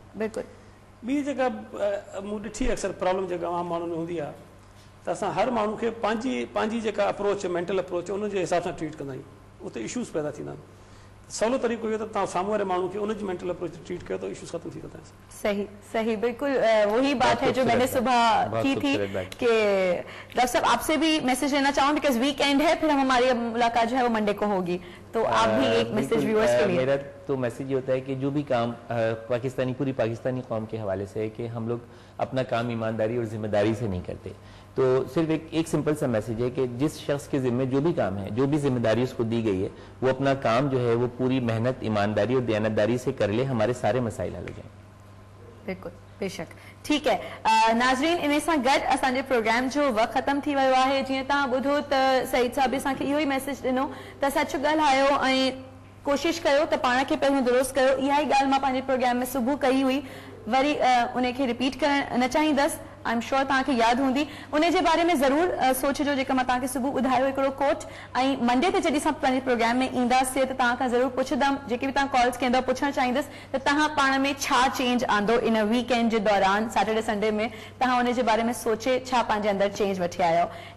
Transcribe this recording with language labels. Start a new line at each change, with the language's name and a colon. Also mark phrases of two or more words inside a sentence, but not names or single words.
Sindhi: बिल्कुलु। ॿी जेका मूं ॾिठी अक्सर प्रॉब्लम जेका आम माण्हुनि में हूंदी आहे त असां हर माण्हू खे पंहिंजी जेका अप्रोच
English: mental approach
Sindhi: उनजे हिसाब सां ट्रीट कंदा आहियूं, उते इशूज़ पैदा थींदा आहिनि। सवलो तरीक़ो इहो त तव्हां साम्हूं वारे माण्हू खे उनजी
English: mental approach
Sindhi: ट्रीट कयो तो इशूज़ खत्म थी वेंदा आहिनि।
Urdu: صحیح صحیح، بالکل وہی بات ہے جو میں نے صبح کی تھی کہ ڈاکٹر صاحب آپ سے بھی میسج لینا چاہوں
English: because weekend
Urdu: ہے، پھر ہم ہماری ملاقات جو ہے وہ منڈے کو ہوگی، تو آپ بھی ایک
English: message viewers
Urdu: کے لیے. میرا تو میسج یہ ہوتا ہے کہ جو بھی کام پوری پاکستانی قوم کے حوالے سے ہے کہ ہم لوگ اپنا کام ایمانداری اور ذمہ داری سے نہیں کرتے. تو صرف ایک سمپل سا میسج ہے کہ جس شخص کے ذمے جو بھی کام ہے، جو بھی ذمہ داری اس کو دی گئی ہے، وہ اپنا کام جو ہے وہ پوری محنت، ایمانداری اور دیانتداری سے کر لے، ہمارے سارے مسائل حل ہو جائیں گے. بالکل، بے شک. ٹھیک ہے
Sindhi: नाज़रीन, इन सां गॾु असांजे प्रोग्राम जो वक़्तु ख़त्म थी वियो आहे। जीअं तव्हां ॿुधो त सईद साहब असांखे इहो ई मैसेज ॾिनो त सच ॻाल्हायो ऐं कोशिशि कयो त पाण खे पहिरियों दुरुस्त कयो। इहा ई ॻाल्हि मां पंहिंजे प्रोग्राम में सुबुह कई हुई, वरी उनखे रिपीट करणु न चाहींदसि।
English: I am sure
Sindhi: तव्हांखे यादि हूंदी, उन जे बारे में ज़रूरु सोचिजो जेका मां तव्हांखे सुबुह ॿुधायो हिकिड़ो कोट। ऐं मंडे ते जॾहिं असां पंहिंजे प्रोग्राम में ईंदासीं त तव्हां खां ज़रूरु पुछंदमि, जेके बि तव्हां कॉल्स कंदव पुछणु चाहींदसि त तव्हां पाण में छा चेंज आंदो इन वीकेंड जे दौरान,
English: Saturday Sunday
Sindhi: में तव्हां उन जे बारे में सोचे छा पंहिंजे अंदरि चेंज वठी आया आहियो।